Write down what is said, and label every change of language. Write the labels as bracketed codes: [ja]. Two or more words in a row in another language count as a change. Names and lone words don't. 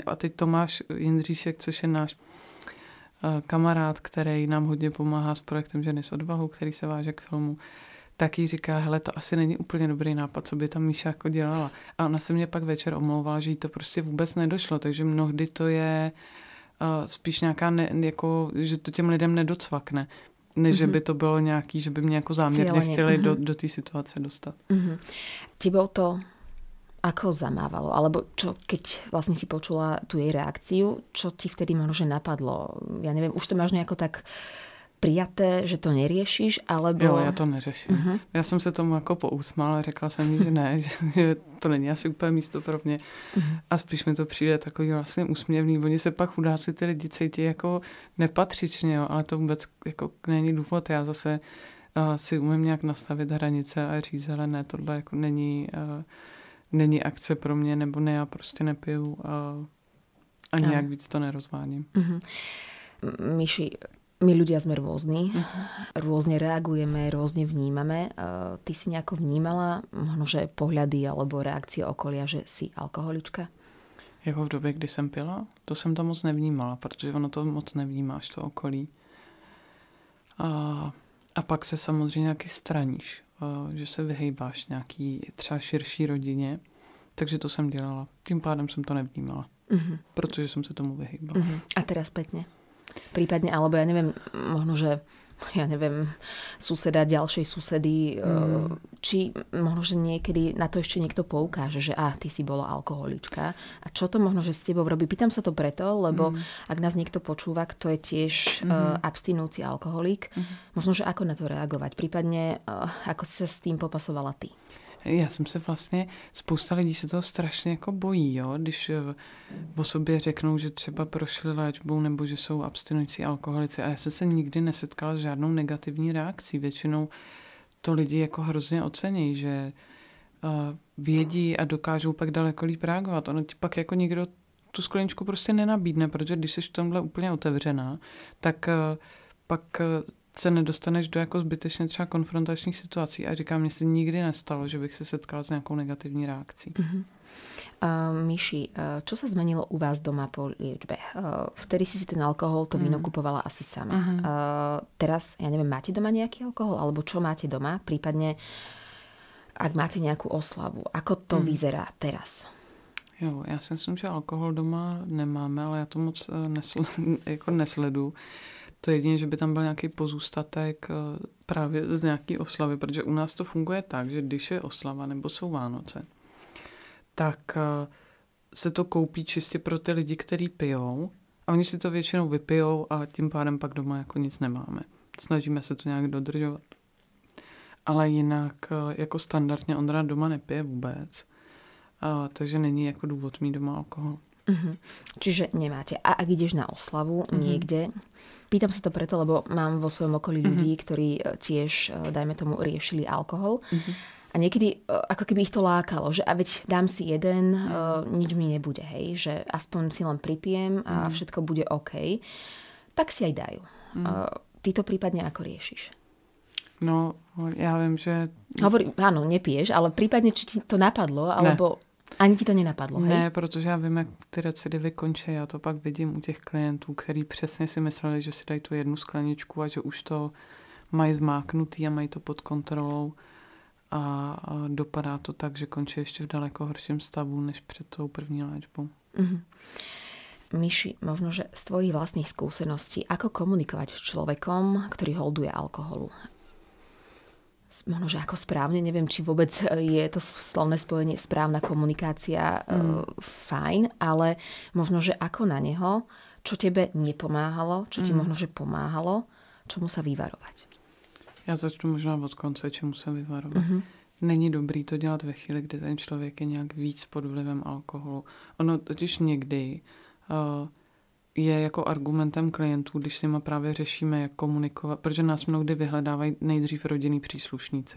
[cs] A teď Tomáš Jindříšek, což je náš kamarád, který nám hodně pomáhá s projektem Ženy s odvahou, který se váže k filmu, tak jí říká, hele, to asi není úplně dobrý nápad, co by tam Míša jako dělala. A ona se mě pak večer omlouvala, že jí to prostě vůbec nedošlo, takže mnohdy to je spíš nějaká, jako, že to těm lidem nedocvakne, než že by to bylo nějaký, že by mě jako záměrně chtěli do té situace dostat. [sk] Tebou to ako zamávalo? Alebo čo, keď vlastne si počula tú jej reakciu, čo ti vtedy možno, že napadlo? Ja neviem, už to máš nejako tak prijaté, že to neriešiš, alebo... [cs] Jo, já to neřeším. Já jsem se tomu jako pousmála, řekla jsem jí, že ne, že to není asi úplně místo pro mě. A spíš mi to přijde takový vlastně úsměvný. Oni se pak chudáci ty lidi cítí jako nepatřičně, jo, ale to vůbec jako není důvod. Já zase si umím nějak nastavit hranice a říct, ale ne, tohle jako není akce pro mě, nebo ne, já prostě nepiju a nějak víc to nerozváním. [sk] Míši, my ľudia sme rôzni, rôzne reagujeme, rôzne vnímame. Ty si nejako vnímala možno, že pohľady alebo reakcie okolia, že si alkoholička? [cs] Jako v době, kdy jsem pila? To jsem to moc nevnímala, protože ono to moc nevnímáš, to okolí. A pak se samozřejmě nějaký straníš, že se vyhejbáš nějaký třeba širší rodině, takže to jsem dělala. Tím pádem jsem to nevnímala, protože jsem se tomu vyhejbala. [sk] A teraz spätne? Prípadne, alebo ja neviem, možno, že suseda ďalšej susedy, či možno, že niekedy na to ešte niekto poukáže, že ty si bola alkoholička. A čo to možno, že s tebou robí? Pýtam sa to preto, lebo ak nás niekto počúva, kto je tiež abstinujúci alkoholík, možno, že ako na to reagovať? Prípadne, ako si sa s tým popasovala ty? [cs] Já jsem se vlastně, spousta lidí se toho strašně jako bojí, jo? Když o sobě řeknou, že třeba prošli léčbou nebo že jsou abstinující alkoholici. A já jsem se nikdy nesetkala s žádnou negativní reakcí. Většinou to lidi jako hrozně ocení, že vědí a dokážou pak daleko líp reagovat. Ono ti pak jako nikdo tu skleničku prostě nenabídne, protože když jsi v tomhle úplně otevřená, tak pak se nedostaneš do jako zbytečně třeba konfrontačních situací. A říkám, mně se nikdy nestalo, že bych se setkala s nějakou negativní reakcí. [sk] Míši, čo sa zmenilo u vás doma po liečbe? Vtedy si ten alkohol, to víno kupovala asi sama. Teraz, ja neviem, máte doma nejaký alkohol? Alebo čo máte doma? Prípadne, ak máte nejakú oslavu. Ako to vyzerá teraz? [cs] Jo, já si myslím, že alkohol doma nemáme, ale já to moc nesleduju. To jedině, že by tam byl nějaký pozůstatek právě z nějaký oslavy, protože u nás to funguje tak, že když je oslava nebo jsou Vánoce, tak se to koupí čistě pro ty lidi, kteří pijou a oni si to většinou vypijou a tím pádem pak doma jako nic nemáme. Snažíme se to nějak dodržovat. Ale jinak jako standardně Ondra doma nepije vůbec, takže není jako důvod mít doma alkohol. [sk] Čiže nemáte. A ak ideš na oslavu niekde, pýtam sa to preto, lebo mám vo svojom okolí ľudí, ktorí tiež, dajme tomu, riešili alkohol. A niekedy, ako keby ich to lákalo, že a veď dám si jeden, nič mi nebude, hej, že aspoň si len pripijem a všetko bude OK. Tak si aj dajú. Ty to prípadne ako riešiš? No, ja viem, že... Áno, nepiješ, ale prípadne, či ti to napadlo, alebo... Ani ti to nenapadlo, hej? [cs] Ne, protože já vím, jak ty recidivy končí. Já to pak vidím u těch klientů, kteří přesně si mysleli, že si dají tu jednu skleničku a že už to mají zmáknutý a mají to pod kontrolou. A dopadá to tak, že končí ještě v daleko horším stavu, než před tou první léčbou. [sk] Míši, možno, že z tvojich vlastných skúseností, ako komunikovať s človekom, ktorý holduje alkoholu? Možno, že ako správne, neviem, či vôbec je to slovné spojenie správna komunikácia fajn, ale možno, že ako na neho, čo tebe nepomáhalo, čo ti možno, že pomáhalo, čomu sa vyvarovať? [cs] Já začnu možná od konce, čemu se vyvarovat. Není dobrý to dělat ve chvíli, kdy ten člověk je nějak víc pod vlivem alkoholu. Ono totiž někdy je jako argumentem klientů, když s nima právě řešíme, jak komunikovat, protože nás mnohdy vyhledávají nejdřív rodinní příslušníci.